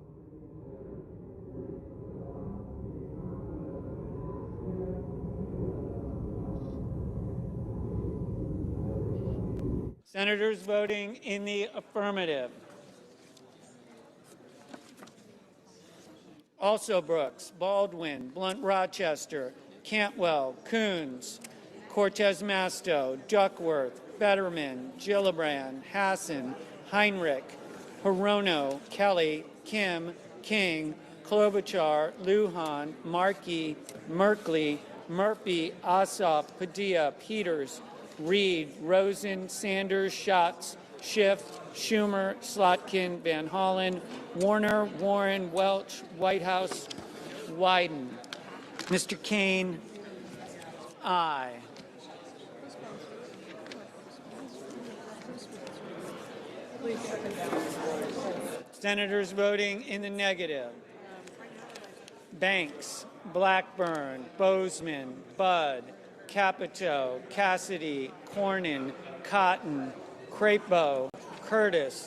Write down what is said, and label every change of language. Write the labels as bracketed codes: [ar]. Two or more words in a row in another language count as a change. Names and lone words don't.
[en] Senators voting in the affirmative. Also Brooks, Baldwin, Blunt Rochester, Cantwell, Coons, Cortez Masto, Duckworth, Fetterman, Gillibrand, Hassan, Heinrich, Hirono, Kelly, Kim, King, Klobuchar, Lujan, Markey, Merkley, Murphy, Ossoff, Padilla, Peters, Reed, Rosen, Sanders, Schatz, Schiff, Schumer, Slotkin, Van Hollen, Warner, Warren, Welch, Whitehouse, Wyden. Mr. Kane, aye. Senators voting in the negative. Banks, Blackburn, Bozeman, Budd, Capito, Cassidy, Cornyn, Cotton, Crapo, Curtis,